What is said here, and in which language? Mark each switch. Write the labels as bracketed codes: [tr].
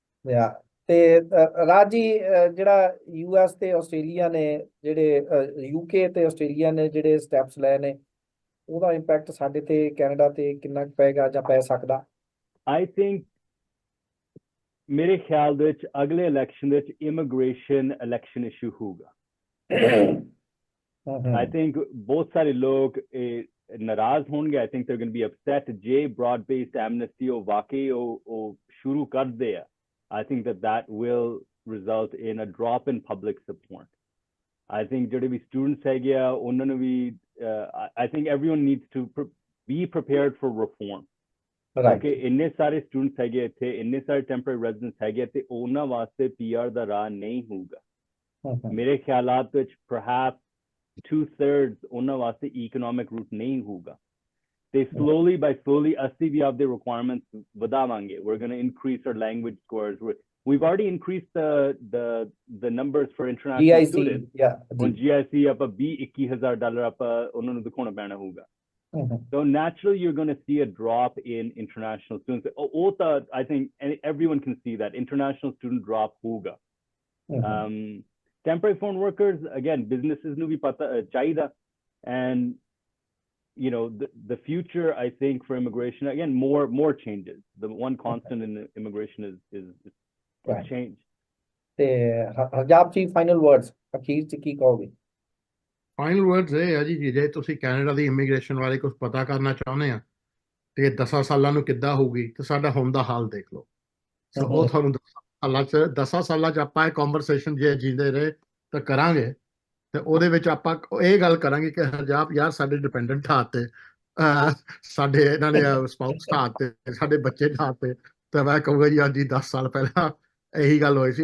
[pa] ਯਾ ਤੇ ਰਾਜ ਜੀ, ਜਿਹੜਾ ਯੂਐਸ ਤੇ ਆਸਟ੍ਰੇਲੀਆ ਨੇ, ਜਿਹੜੇ ਯੂਕੇ ਤੇ ਆਸਟ੍ਰੇਲੀਆ ਨੇ ਜਿਹੜੇ ਸਟੈਪਸ ਲਏ ਨੇ, ਉਹਦਾ ਇੰਪੈਕਟ ਸਾਡੇ ਤੇ ਕੈਨੇਡਾ ਤੇ ਕਿੰਨਾ ਪਏਗਾ ਜਾਂ ਪੈ ਸਕਦਾ? ਆਈ ਥਿੰਕ ਮੇਰੇ ਖਿਆਲ ਦੇ ਵਿੱਚ ਅਗਲੇ ਇਲੈਕਸ਼ਨ ਦੇ ਵਿੱਚ ਇਮੀਗ੍ਰੇਸ਼ਨ ਇਲੈਕਸ਼ਨ ਇਸ਼ੂ ਹੋਊਗਾ। [en] I think [pa] ਬਹੁਤ ਸਾਰੇ ਲੋਕ ਨਾਰਾਜ਼ ਹੋਣਗੇ। [en] I think they're going to be upset ਜੇ broad-based amnesty [pa] ਉਹ ਵਾਕਈ ਉਹ ਸ਼ੁਰੂ ਕਰਦੇ ਆ। [en] I think that will result in a drop in public support. I think [pa] ਜਿਹੜੇ ਵੀ students ਹੈਗੇ ਆ ਉਹਨਾਂ ਨੂੰ ਵੀ [en] I think everyone needs to be prepared for reform. [pa] ਕਿਉਂਕਿ ਇੰਨੇ ਸਾਰੇ ਸਟੂਡੈਂਟਸ ਹੈਗੇ ਇੱਥੇ, ਇੰਨੇ ਸਾਰੇ ਟੈਂਪਰੇਰੀ ਰੈਜ਼ੀਡੈਂਟਸ ਹੈਗੇ ਤੇ ਉਹਨਾਂ ਵਾਸਤੇ PR ਦਾ ਰਾਹ ਨਹੀਂ ਹੋਊਗਾ। ਮੇਰੇ ਖਿਆਲਾਤ ਵਿੱਚ perhaps 2/3 ਉਹਨਾਂ ਵਾਸਤੇ ਇਕਨੋਮਿਕ ਰੂਟ ਨਹੀਂ ਹੋਊਗਾ। ਤੇ [en] slowly by slowly [pa] ਅਸੀਂ ਵੀ ਆਪਦੇ requirements ਵਧਾਵਾਂਗੇ। [en] We're going to increase our language scores. We've already increased the numbers for international GIC, students. yeah, [pa] ਹੁਣ GIC ਆਪਾਂ $20,000-21,000 ਆਪਾਂ ਉਹਨਾਂ ਨੂੰ ਦਿਖਾਉਣਾ ਪੈਣਾ ਹੋਊਗਾ। [en] So naturally, you're going to see a drop in international students. I think everyone can see that international student drop hoga. Temporary foreign workers, again, businesses [pa] nu bhi pata chahida, [en] and you know the future. I think for immigration, again, more changes. The one constant in immigration is change. Harjap ji, final words. [pa] ਅਖੀਰ ਚ ਕੀ ਕਹੋਗੇ? Final words ਇਹ ਹੈ ਜੀ, ਜੇ ਤੁਸੀਂ Canada ਦੀ immigration ਬਾਰੇ ਕੁਝ ਪਤਾ ਕਰਨਾ ਚਾਹੁੰਦੇ ਆ ਤੇ 10 ਸਾਲਾਂ ਨੂੰ ਕਿੱਦਾਂ ਹੋਊਗੀ, ਤੇ ਸਾਡਾ ਹੁਣ ਦਾ ਹਾਲ ਦੇਖ ਲਓ। ਸੋ ਉਹ ਤੁਹਾਨੂੰ 10 ਸਾਲਾਂ ਚ ਆਪਾਂ ਇਹ ਕਨਵਰਸੇਸ਼ਨ ਜੇ ਜੀਂਦੇ ਰਹੇ ਤਾਂ ਕਰਾਂਗੇ, ਤੇ ਉਹਦੇ ਵਿੱਚ ਆਪਾਂ ਇਹ ਗੱਲ ਕਰਾਂਗੇ ਕਿ ਹਰਜਾਪ ਯਾਰ ਸਾਡੇ ਡਿਪੈਂਡੈਂਟ ਹਾਤੇ, ਸਾਡੇ ਇਹਨਾਂ ਨੇ ਸਪਾਊਸ ਹਾਤੇ, ਸਾਡੇ ਬੱਚੇ ਹਾਤੇ, ਤੇ ਮੈਂ ਕਹੂੰਗਾ ਜੀ ਅੱਜ 10 ਸਾਲ ਪਹਿਲਾਂ ਇਹੀ ਗੱਲ ਹੋਈ ਸੀ।